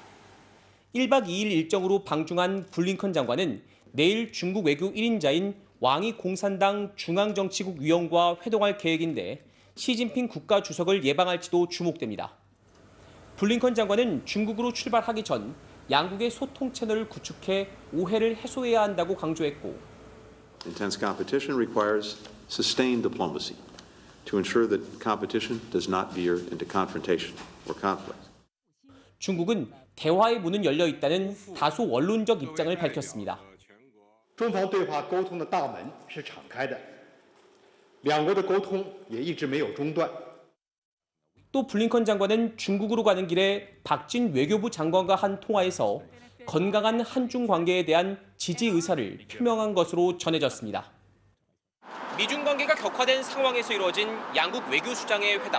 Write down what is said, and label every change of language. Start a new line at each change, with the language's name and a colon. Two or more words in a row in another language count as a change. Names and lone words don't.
Korean: 1박 2일 일정으로 방중한 블링컨 장관은 내일 중국 외교 1인자인 왕이 공산당 중앙정치국 위원과 회동할 계획인데 시진핑 국가주석을 예방할지도 주목됩니다. 블링컨 장관은 중국으로 출발하기 전 양국의 소통 채널을 구축해 오해를 해소해야 한다고 강조했고
English: Intense competition requires sustained diplomacy to ensure that competition does not veer into confrontation or conflict.
Korean: 중국은 대화의 문은 열려 있다는 다소 원론적 입장을 밝혔습니다.
Chinese: 中方对话沟通的大门是敞开的，两国的沟通也一直没有中断。
Korean: 또 블링컨 장관은 중국으로 가는 길에 박진 외교부 장관과 한 통화에서 건강한 한중 관계에 대한 지지 의사를 표명한 것으로 전해졌습니다. 미중 관계가 격화된 상황에서 이루어진 양국 외교수장의 회담.